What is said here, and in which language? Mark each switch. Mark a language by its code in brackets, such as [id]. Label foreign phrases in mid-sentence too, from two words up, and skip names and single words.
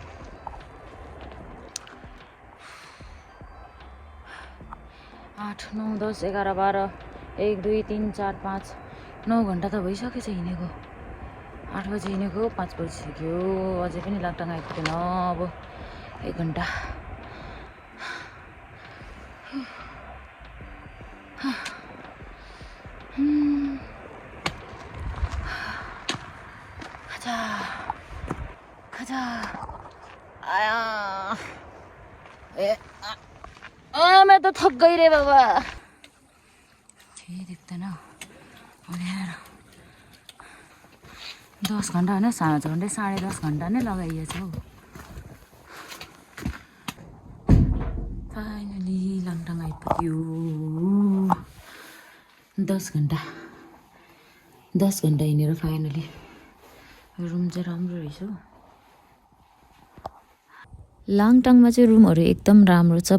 [ne] 8 9 10 11 12 1 2 3 4 5 9 घन्टा त भइसकेछ हिँडेको 8 बजे हिँडेको 5 बजिसक्यो अझै पनि लाङटाङ आइपुगेन अब 1 घन्टा खाजा [hi] आया मैं तो थक गई रे बाबा [ne] ठीक देख्दैन 10 घन्टा होइन सानो झन्डै 10.5 घन्टा नै लगाइएछ हौ फाइनली लाङटाङ आइपुग्यो 10 घन्टा हिँडेर फाइनली रुम चाहिँ राम्रो रहेछ लाङटाङमा चाहिँ रुमहरू एकदम राम्रो छ